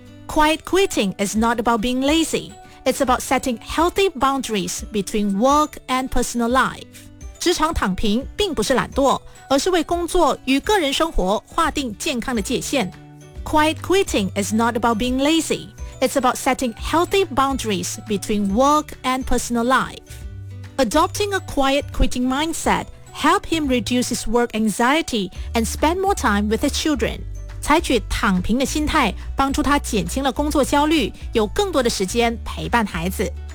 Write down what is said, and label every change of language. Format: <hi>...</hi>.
<en>quiet quitting is not about being lazy, it's about setting healthy boundaries between work and personal life。</en> <zh>职场躺平并不是懒惰，而是为工作与个人生活划定健康的界限。</zh> <en>quiet quitting is not about being lazyIt's about setting healthy boundaries between work and personal life. Adopting a quiet quitting mindset helped him reduce his work anxiety and spend more time with his children.</en> <zh>采取躺平的心态帮助他减轻了工作焦虑，有更多的时间陪伴孩子。</zh>